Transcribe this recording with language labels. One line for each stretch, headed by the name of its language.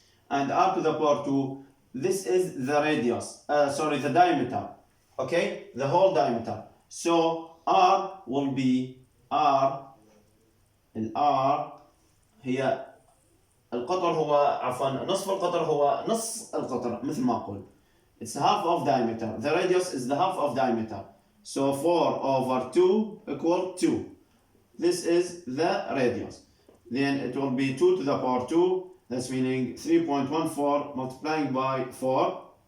English: And r to the power 2, this is the radius, the diameter. Okay, the whole diameter. So r will be
Arabic: الR هي القطر هو نصف القطر هو نص القطر مثل ما أقول.
English: It's half of diameter. The radius is the half of diameter. So 4 over 2 equal 2. This is the radius. Then it will be 2 to the power 2. That's meaning 3.14 multiplying by 4.